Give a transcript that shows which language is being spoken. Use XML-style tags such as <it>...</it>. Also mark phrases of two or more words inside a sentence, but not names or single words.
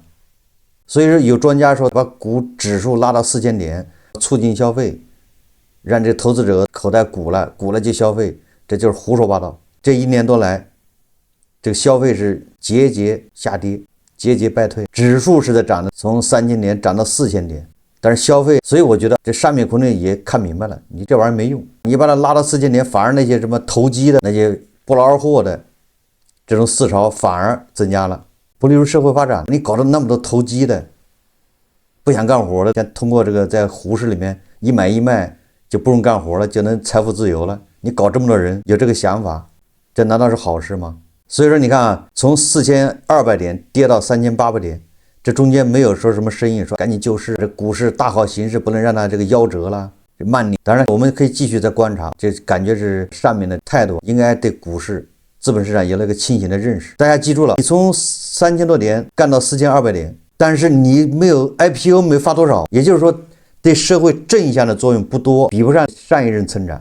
<zh>所以說有專家說把股指數拉到4000點，促進消費，讓這投資者口袋鼓了就消費，這就是胡說八道。這1年多來，這個消費是節節下跌，節節敗退，指數是在漲的，從3000點漲到4000點，但是消費，所以我覺得這上面可能也看明白了，你這玩意兒沒用，你把它拉到4000点，反而那些什麼投機的那些不劳而獲的這種思潮反而增加了。不利於社會發展，你搞了那麼多投機的，不想幹活的，想通過這個在股市裡面一買一賣就不用幹活了，就能財富自由了。你搞這麼多人有這個想法，這難道是好事嗎？所以說你看啊，從4200點跌到3800點，這中間沒有說什麼聲音說趕緊救市，這股市大好形勢不能讓它這個夭折了，這慢牛。當然我們可以繼續再觀察，這感覺是上面的態度應該對股市資本市場有了一個清醒的認識。大家記住了，你從3000多點幹到4200點，但是你沒有 IPO 沒發多少，也就是說對社會正向的作用不多，比不上上一任村長。</zh>